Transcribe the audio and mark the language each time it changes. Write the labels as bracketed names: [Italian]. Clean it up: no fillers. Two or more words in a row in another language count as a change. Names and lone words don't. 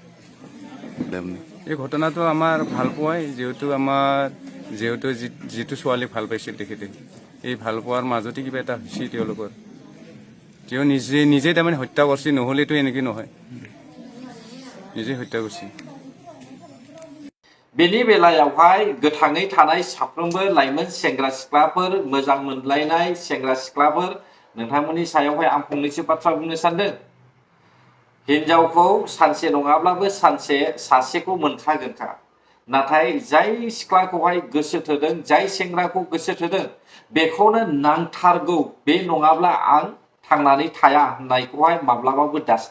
[Assamese] এই ঘটনাটো আমাৰ ভাল পোৱাই, যিহেতু যিটো ছোৱালীক ভাল পাইছিল তেখেতে, এই ভাল পোৱাৰ মাজতে কিবা এটা হৈছে তেওঁলোকৰ। তেওঁ নিজে তাৰমানে হত্যা কৰিছে, নহ'লেতো এনেকৈ নহয়, নিজে হত্যা কৰিছে। [Bodo] बेनि बेलायावहाय गोथाङै थानाय साफ्रोमबो लाइमोन सेंग्रा सिख्लाफोर, मोजां मोनलायनाय सेंग्रा सिख्लाफोर, नोंथांमोननि सायावहाय आं फंनैसो बाथ्रा बुंनो सानदों। हिनजावखौ सानसे नङाब्लाबो सानसे सासेखौ मोनखागोनखा, नाथाय जाय सिख्लाखौहाय गोसो थोदों, जाय सेंग्राखौ गोसो थोदों, बेखौनो नांथारगौ, बे नङाब्ला आं थांनानै थाया होननायखौहाय माब्लाबाबो दासान।